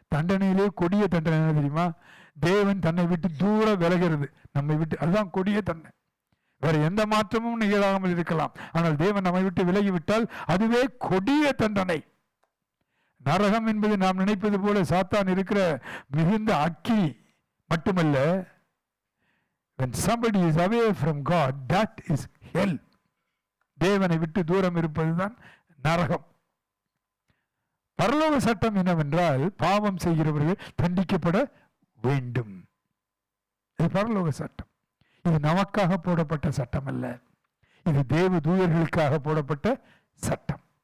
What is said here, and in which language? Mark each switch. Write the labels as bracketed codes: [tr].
[ta] தண்டனையிலே கொடிய தண்டனை என்ன தெரியுமா? தேவன் தன்னை விட்டு தூர விலகிறது, நம்மை விட்டு. அதுதான் கொடிய தண்டனை. வேற எந்த மாற்றமும் நிகழாமல் இருக்கலாம், ஆனால் தேவன் நம்மை விட்டு விலகிவிட்டால் அதுவே கொடிய தண்டனை. நரகம் என்பது நாம் நினைப்பது போல சாத்தான் இருக்கிற மிகுந்த அக்கி மட்டுமல்ல. [en] when somebody is away from God, that is hell. [ta] தேவனை விட்டு தூரம் இருப்பதுதான் நரகம். பரலோக சட்டம் என்னவென்றால், பாவம் செய்கிறவர்கள் தண்டிக்கப்பட வேண்டும். இது பரலோக சட்டம். இது நமக்காக போடப்பட்ட சட்டம் அல்ல, இது தேவ தூதர்களுக்காக போடப்பட்ட சட்டம்.